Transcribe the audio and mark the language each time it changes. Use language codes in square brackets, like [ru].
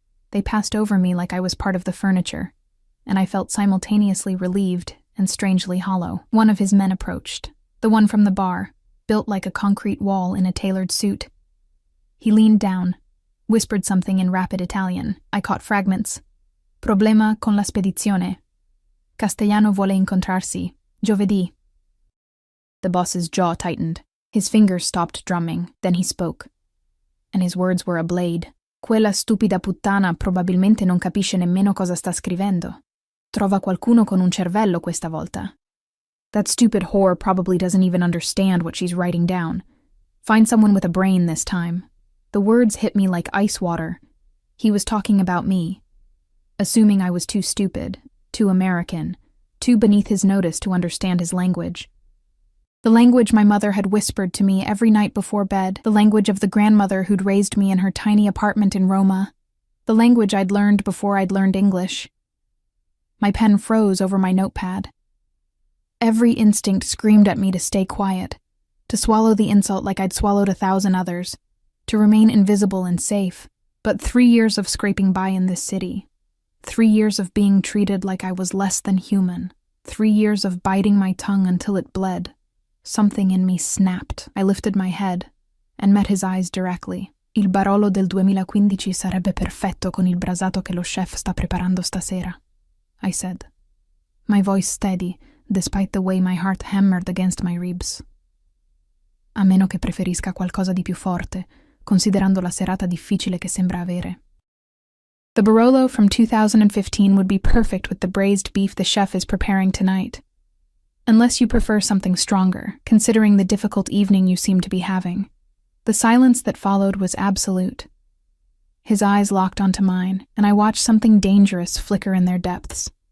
[en] They passed over me like I was part of the furniture, and I felt simultaneously relieved and strangely hollow. One of his men approached, the one from the bar, built like a concrete wall in a tailored suit. He leaned down, whispered something in rapid Italian. I caught fragments. [it] "Problema con la spedizione. Castellano vuole incontrarsi. Giovedì." [en] The boss's jaw tightened. His fingers stopped drumming. Then he spoke. And his words were a blade. [it] "Quella stupida puttana probabilmente non capisce nemmeno cosa sta scrivendo. Trova qualcuno con un cervello questa volta. [en] That stupid whore probably doesn't even understand what she's writing down. Find someone with a brain this time." The words hit me like ice water. He was talking about me, assuming I was too stupid, too American, too beneath his notice to understand his language. The language my mother had whispered to me every night before bed, the language of the grandmother who'd raised me in her tiny apartment in Roma, the language I'd learned before I'd learned English. My pen froze over my notepad. Every instinct screamed at me to stay quiet, to swallow the insult like I'd swallowed 1,000 others, to remain invisible and safe. But 3 years of scraping by in this city, 3 years of being treated like I was less than human, 3 years of biting my tongue until it bled. Something in me snapped. I lifted my head and met his eyes directly. [it] "Il Barolo del 2015 sarebbe perfetto con il brasato che lo chef sta preparando stasera," [en] I said, my voice steady, despite the way my heart hammered against my ribs. [it] "A meno che preferisca qualcosa di più forte, considerando la serata difficile che sembra avere. [en] The Barolo from 2015 would be perfect with the braised beef the chef is preparing tonight. Unless you prefer something stronger, considering the difficult evening you seem to be having. The silence that followed was absolute. His eyes locked onto mine, and I watched something dangerous flicker in their depths.